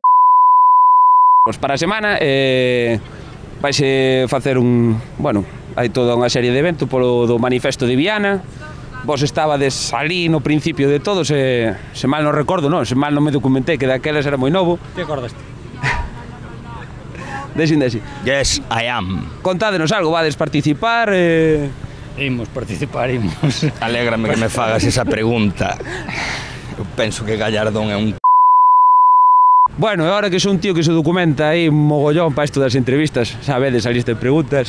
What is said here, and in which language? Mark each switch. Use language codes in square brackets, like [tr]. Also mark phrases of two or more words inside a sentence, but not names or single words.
[gl] Pois para a semana vaise facer hai toda unha serie de eventos polo do Manifesto de Viana. Vos estabades ali no principio de todo, se mal non recordo, non? Se mal non me documentei, que daquelas era moi novo. Te acordaste? Desi. [en] Yes, I am. [gl] Contádenos algo, vades participar? Imos participar. Alégrame que me fagas esa pregunta. Eu penso que Gallardón é un... Bueno, e agora que sou un tío que se documenta aí mogollón para isto das entrevistas, sabedes a lista de preguntas.